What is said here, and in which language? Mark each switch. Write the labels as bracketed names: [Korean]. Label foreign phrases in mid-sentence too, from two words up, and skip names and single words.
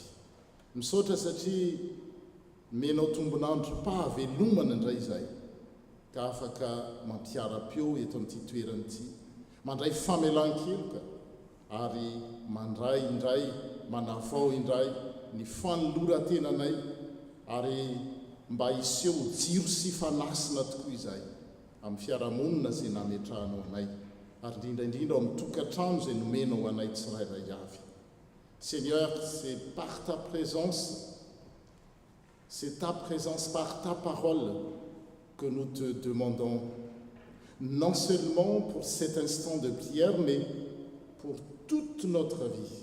[Malagasy] Misaotra satria menao tombonandro pahavelomana indray izay, ka afaka mampiara-peo eto amin'ity toerana ity, mandray famelan-keloka ary mandray indray manavao indray ny fanoloran-tenanay ary mba hiseho jiro sy fanasina tokoa izay amin'ny fiarahamonina izay nametrahanao anay ary indrindraindrindra ao amin'ny tokantrano izay nomenao anay tsirairay avy. [French] Seigneur, c'est par ta présence, c'est ta présence par ta parole que nous te demandons, non seulement pour cet instant de prière, mais pour toute notre vie.